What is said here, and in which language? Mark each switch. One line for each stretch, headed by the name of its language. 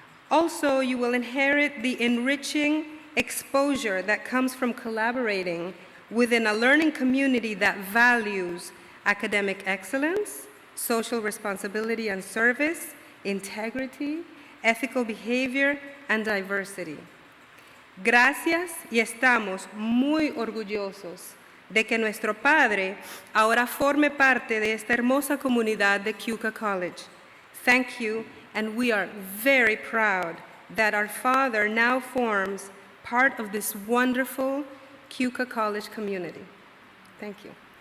English: Also, you will inherit the enriching exposure that comes from collaborating within a learning community that values academic excellence, social responsibility and service, integrity, ethical behavior, and diversity.
Spanish: Gracias y estamos muy orgullosos de que nuestro padre ahora forme parte de esta hermosa comunidad de Keuka College.
English: Thank you, and we are very proud that our father now forms part of this wonderful Keuka College community. Thank you.